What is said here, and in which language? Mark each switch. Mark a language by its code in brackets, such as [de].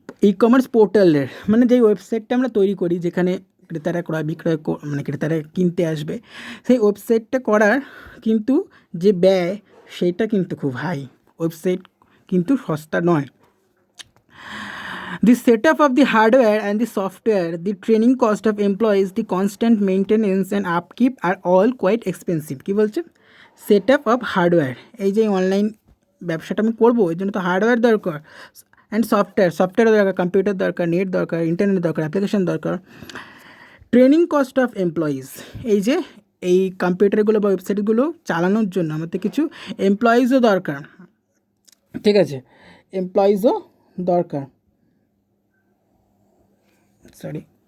[bn] E-commerce পোর্টালের মানে যেই ওয়েবসাইটটা আমরা তৈরি করি, যেখানে ক্রেতারা ক্রয় বিক্রয় মানে ক্রেতারা কিনতে আসবে, সেই ওয়েবসাইটটা করার কিন্তু যে ব্যয়, সেইটা কিন্তু খুব হাই। ওয়েবসাইট কিন্তু সস্তা নয়। [en] The setup of the hardware and the software, the training cost of employees, the constant maintenance and upkeep are all quite expensive. [bn] কি বলছে? [en] setup of hardware, [bn] এই যে অনলাইন ব্যবসাটা আমি করবো, এই জন্য তো হার্ডওয়্যার দরকার, অ্যান্ড সফটওয়্যার দরকার, কম্পিউটার দরকার, নেট দরকার, ইন্টারনেট দরকার, অ্যাপ্লিকেশন দরকার। [en] training cost of employees, [bn] এই যে এই কম্পিউটারগুলো বা ওয়েবসাইটগুলো চালানোর জন্য আমাদের কিছু এমপ্লয়িজও দরকার, ঠিক আছে, এমপ্লয়িজও দরকার, সরি।